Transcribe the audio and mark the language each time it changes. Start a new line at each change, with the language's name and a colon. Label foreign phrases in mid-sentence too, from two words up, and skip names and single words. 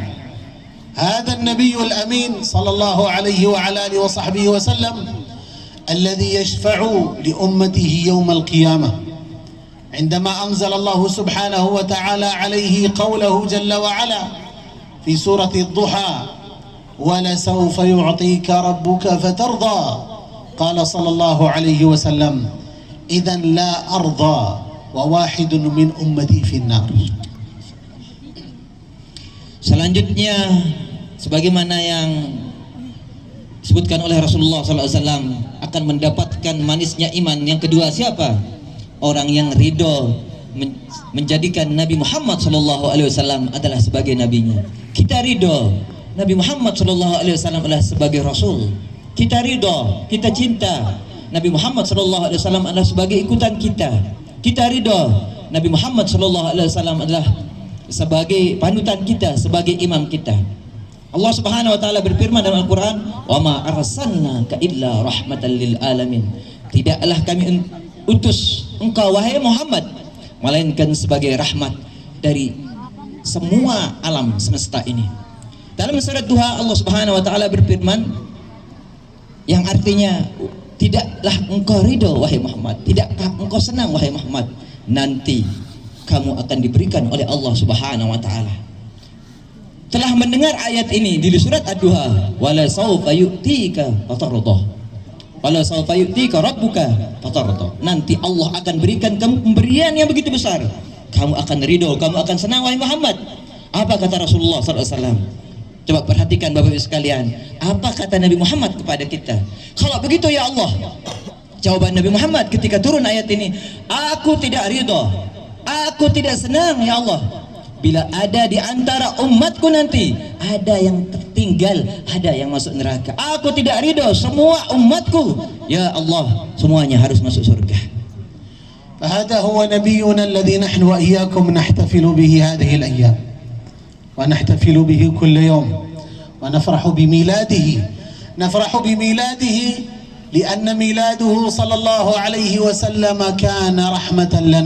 Arabic: هذا النبي الأمين صلى الله عليه وعلى آله وصحبه وسلم الذي يشفع لأمته يوم القيامة، عندما أنزل الله سبحانه وتعالى عليه قوله جل وعلا في سورة الضحى: ولسوف يعطيك ربك فترضى. قال صلى الله عليه وسلم: إذن لا أرضى وواحد من أمتي في النار.
Indonesian: Selanjutnya, sebagaimana yang disebutkan oleh Rasulullah SAW, akan mendapatkan manisnya iman. Yang kedua siapa? Orang yang ridho menjadikan Nabi Muhammad SAW adalah sebagai nabinya. Kita ridho Nabi Muhammad SAW adalah sebagai Rasul. Kita ridho, kita cinta Nabi Muhammad SAW adalah sebagai ikutan kita. Kita ridho Nabi Muhammad SAW adalah sebagai panutan kita, sebagai imam kita. Allah
Arabic: سبحانه وتعالى
Indonesian: berfirman dalam Al-Qur'an,
Arabic: "وما أرسلناك إلا رحمة للعالمين."
Indonesian: Tidaklah kami utus engkau wahai Muhammad melainkan sebagai rahmat dari semua alam semesta ini. Dalam surat Duha Allah
Arabic: سبحانه وتعالى
Indonesian: berfirman yang artinya, tidaklah engkau ridho wahai Muhammad, tidakkah engkau senang wahai Muhammad, nanti kamu akan diberikan oleh Allah
Arabic: سبحانه وتعالى.
Indonesian: Telah mendengar ayat ini di surat Ad-Duha,
Arabic: ولسوف يعطيك فترضى، ولسوف يعطيك ربك فترضى.
Indonesian: Nanti Allah akan berikan kamu pemberian yang begitu besar, kamu akan ridho, kamu akan senang wahai Muhammad. Apa kata Rasulullah SAW? Coba perhatikan Bapak Ibu sekalian, apa kata Nabi Muhammad kepada kita? Kalau begitu
Arabic: يا الله,
Indonesian: jawaban Nabi Muhammad ketika turun ayat ini, aku tidak ridho, aku tidak senang
Arabic: يا الله,
Indonesian: bila ada di antara umatku nanti ada yang tertinggal, ada yang masuk neraka. Aku tidak ridho semua umatku,
Arabic: يا الله,
Indonesian: semuanya harus masuk surga.
Arabic: فهذا هو نبينا الذي نحن وإياكم نحتفل به هذه الأيام، ونحتفل به كل يوم، ونفرح بميلاده. نفرح بميلاده لأن ميلاده صلى الله عليه وسلم كان رحمة لنا.